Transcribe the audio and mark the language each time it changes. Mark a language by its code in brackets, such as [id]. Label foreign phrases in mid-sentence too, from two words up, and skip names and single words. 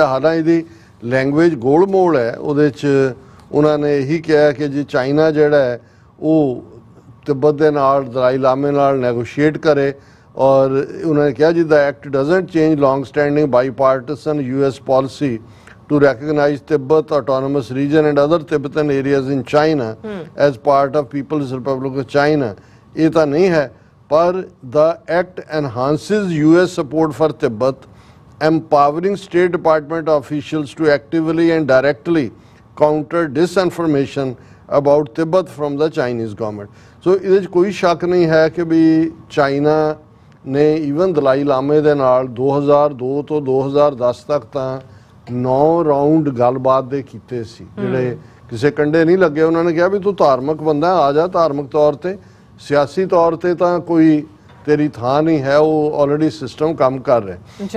[pa] ਹਾਲਾਂਕਿ ਇਹਦੀ ਲੈਂਗੁਏਜ ਗੋਲਮੋਲ ਹੈ, ਉਹਦੇ 'ਚ ਉਹਨਾਂ ਨੇ ਇਹੀ ਕਿਹਾ ਕਿ ਜੀ ਚਾਈਨਾ ਜਿਹੜਾ ਹੈ ਉਹ ਤਿੱਬਤ ਦੇ ਨਾਲ ਦਲਾਈ ਲਾਮੇ ਨਾਲ ਨੈਗੋਸ਼ੀਏਟ ਕਰੇ, ਔਰ ਉਹਨਾਂ ਨੇ ਕਿਹਾ ਜੀ [en] the act doesn't change long standing bipartisan US policy to recognize Tibet autonomous region and other Tibetan areas in China as part of People's Republic of China. [pa] ਇਹ ਤਾਂ ਨਹੀਂ ਹੈ, ਪਰ [en] the act enhances US support for Tibet, empowering State Department officials to actively and directly counter disinformation about Tibet from the Chinese government. [pa] So ਇਹਦੇ 'ਚ ਕੋਈ ਸ਼ੱਕ ਨਹੀਂ ਹੈ ਕਿ ਵੀ ਚਾਈਨਾ ਨੇ ਈਵਨ ਦਲਾਈ ਲਾਮੇ ਦੇ ਨਾਲ 2002 ਤੋਂ 2010 ਤੱਕ ਤਾਂ 9 ਰਾਉਂਡ ਗੱਲਬਾਤ ਦੇ ਕੀਤੇ ਸੀ, ਜਿਹੜੇ ਕਿਸੇ ਕੰਡੇ ਨਹੀਂ ਲੱਗੇ। ਉਹਨਾਂ ਨੇ ਕਿਹਾ ਵੀ ਤੂੰ ਧਾਰਮਿਕ ਬੰਦਾ, ਆ ਜਾ ਧਾਰਮਿਕ ਤੌਰ ਤੇ, ਸਿਆਸੀ ਤੌਰ ਤੇ ਤਾਂ ਕੋਈ ਤੇਰੀ ਥਾਂ ਨਹੀਂ ਹੈ, ਉਹ [en] already system [pa] ਕੰਮ ਕਰ ਰਿਹਾ।